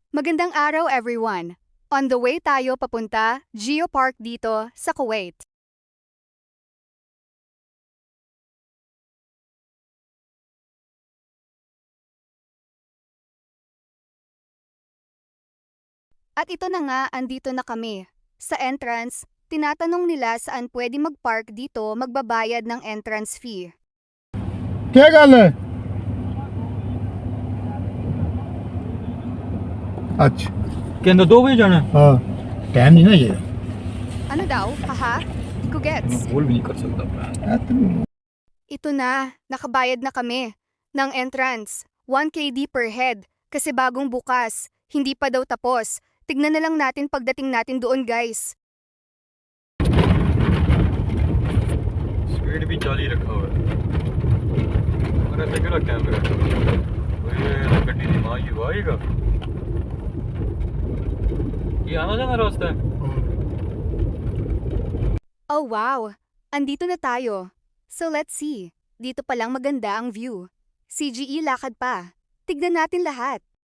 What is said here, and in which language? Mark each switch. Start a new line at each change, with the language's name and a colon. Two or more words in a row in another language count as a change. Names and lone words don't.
Filipino: Magandang araw everyone!
English: On the way
Filipino: tayo papunta Geopark dito sa Kuwait. At ito na nga, andito na kami. Sa entrance, tinatanong nila saan pwede mag-park dito magbabayad ng
English: entrance fee.
Hindi: क्या गल है अच्छा
Punjabi: ਕਹਿੰਦਾ 2 ਵਜੇ ਜਾਣਾ
Hindi: हाँ टाइम नहीं ना ये
Filipino: Ano daw? Haha? Di ko gets.
Punjabi: ਬੋਲ ਵੀ ਨਹੀਂ ਕਰ ਸਕਦਾ ਮੈਂ
Filipino: Ito na, nakabayad na kami ng entrance. 1KD
English: per head
Filipino: kasi bagong bukas. Hindi pa daw tapos. Tignan na lang natin pagdating natin doon, guys.
Hindi: स्पीड भी चाली रखा हुआ है मेरा तो
Punjabi: ਕਿਹੜਾ ਕੈਮਰਾ ਓਏ ਗੱਡੀ ਦੀ ਮਾਂ
Hindi: ये आएगा ये आना जाना रास्ता है
Filipino: Oh wow! Andito na tayo.
English: So let's see.
Filipino: Dito pa lang maganda ang view. CGE lakad pa. Tignan natin lahat.